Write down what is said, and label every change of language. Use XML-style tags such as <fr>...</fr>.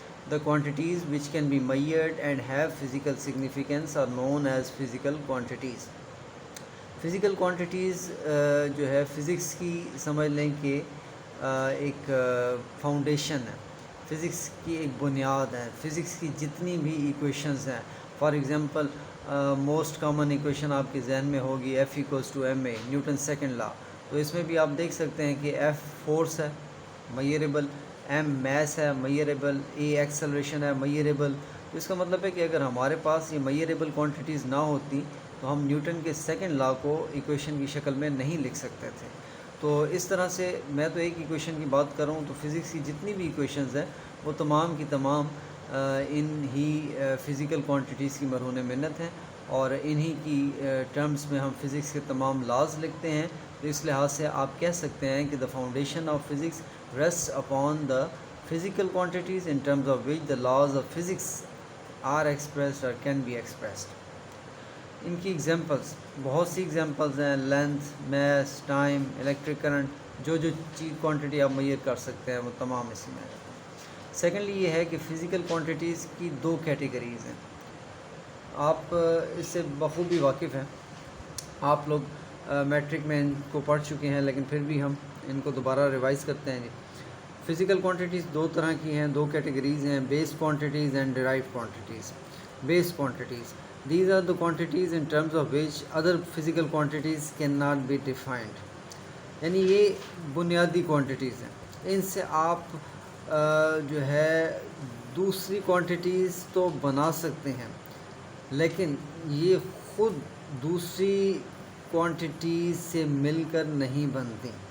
<en>The quantities which can be measured and have physical significance are known as physical quantities.</en> <ur>Physical quantities جو ہے physics کی سمجھ لیں کہ ایک فاؤنڈیشن ہے, فزکس کی ایک بنیاد ہے. فزکس کی جتنی بھی ایکویشنز ہیں, for example most common equation آپ کے ذہن میں ہوگی F=ma, نیوٹن سیکنڈ لا. تو اس میں بھی آپ دیکھ سکتے ہیں کہ F فورس ہے, میئریبل, m میس ہے, میئریبل, a ایکسلریشن ہے, میئریبل. تو اس کا مطلب ہے کہ اگر ہمارے پاس یہ میئریبل کوانٹیٹیز نہ ہوتی تو ہم نیوٹن کے سیکنڈ لا کو ایکویشن کی شکل میں نہیں لکھ سکتے تھے. تو اس طرح سے میں تو ایک ایکویشن کی بات کر رہا ہوں, تو فزکس کی جتنی بھی ایکویشنز ہیں وہ تمام کی تمام ان ہی فزیکل کوانٹیٹیز کی مرہون منت ہیں, اور انہی کی ٹرمز میں ہم فزکس کے تمام لاز لکھتے ہیں. تو اس لحاظ سے آپ کہہ سکتے ہیں کہ</ur> <en>The foundation of physics rests upon the physical quantities in terms of which the laws of physics are expressed or can be expressed.</en> <ur>ان کی ایگزامپلس بہت سی ایگزامپلز ہیں, length, mass, time, electric current, جو چیز کوانٹٹی آپ mayor کر سکتے ہیں وہ تمام اسی میں آ جاتے ہیں. سیکنڈلی یہ ہے کہ فزیکل کوانٹٹیز کی دو کیٹیگریز ہیں. آپ اس سے بخوبی واقف ہیں, آپ لوگ میٹرک میں ان کو پڑھ چکے ہیں, لیکن پھر بھی ہم ان کو دوبارہ ریوائز کرتے ہیں. فزیکل کوانٹیٹیز دو طرح کی ہیں, دو کیٹیگریز ہیں, بیس quantities and derived quantities.</ur> <en>Base quantities, these are the quantities in terms of which other physical quantities cannot be defined.</en> <ur>یعنی یہ بنیادی کوانٹیٹیز ہیں, ان سے آپ جو ہے دوسری کوانٹیٹیز تو بنا سکتے ہیں, لیکن یہ خود دوسری کوانٹیٹیز سے مل کر نہیں بنتی.</ur>